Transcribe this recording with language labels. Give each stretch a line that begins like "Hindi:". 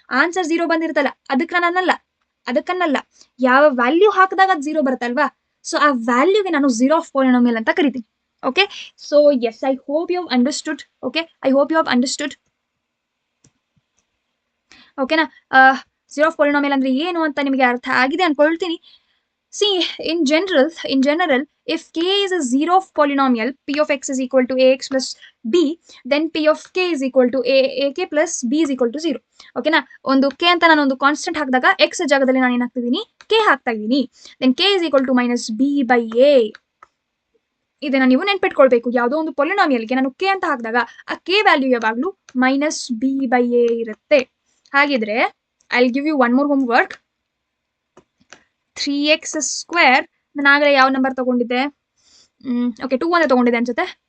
Kannada: Answer 0 ಬಂದಿರುತ್ತಲ್ಲ ಅದಕ್ಕನ್ನಲ್ಲ, ಯಾವ value ಹಾಕಿದಾಗ ಅದು 0 ಬರುತ್ತಲ್ವಾ, ಸೊ ಆ ವ್ಯಾಲ್ಯೂಗೆ ನಾನು 0 ಆಫ್ ಪಾಲಿನಾಮಿಯಲ್ ಅಂತ ಕರಿತೀನಿ.
English: Okay, so yes, I hope you have understood. Okay, I hope you have understood.
Kannada: ಓಕೆನಾ. ಝೀರೋ ಆಫ್ ಪಾಲಿನಾಮಿಯಲ್ ಅಂದ್ರೆ ಏನು ಅಂತ ನಿಮಗೆ ಅರ್ಥ ಆಗಿದೆ ಅನ್ಕೊಳ್ತೀನಿ.
English: See, in general, if k is a zero of polynomial, p of x is equal to ax plus b, then p of k is equal to ak plus b is equal to 0.
Kannada: ಓಕೆನಾ. ಒಂದು k ಅಂತ ನಾನು ಒಂದು constant ಹಾಕಿದಾಗ x ಜಾಗದಲ್ಲಿ ನಾನು ಏನಾಗ್ತಿದ್ದೀನಿ, k ಹಾಕ್ತಾ ಇದ್ದೀನಿ.
English: then k is equal to minus b by a.
Kannada: ಇದನ್ನ ನೀವು ನೆನ್ಪಿಟ್ಕೊಳ್ಬೇಕು. ಯಾವುದೋ ಒಂದು ಪೊಲಿನಾಮಿಯಲ್ಗೆ ನಾನು ಕೆ ಅಂತ ಹಾಕಿದಾಗ ಆ ಕೆ ವ್ಯಾಲ್ಯೂ ಯಾವಾಗಲೂ ಮೈನಸ್ ಬಿ ಬೈ ಎ ಇರುತ್ತೆ. ಹಾಗಿದ್ರೆ
English: I will give you one more homework.
Kannada: 3x², ನಾನು ಆಗಲೇ ಯಾವ ನಂಬರ್ ತಗೊಂಡಿದ್ದೆ, ಓಕೆ 2 ಅಂತ ತಗೊಂಡಿದ್ದೆ ಅನ್ಸುತ್ತೆ.